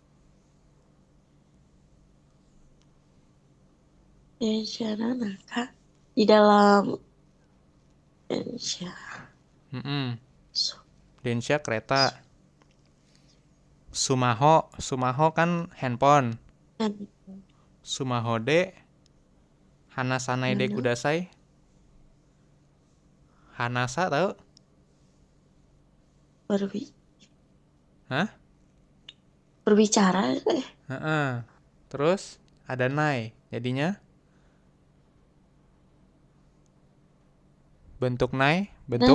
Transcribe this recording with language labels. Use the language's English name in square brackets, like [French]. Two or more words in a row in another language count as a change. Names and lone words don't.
[Japanese] 電車ななか [Indonesian] di dalam Densha. Densha kereta. Sumaho kan handphone. [Japanese] スマホで話さないでください. [Indonesian] Hanasa tahu? Berbicara. Terus ada nai. Jadinya bentuk nai, bentuk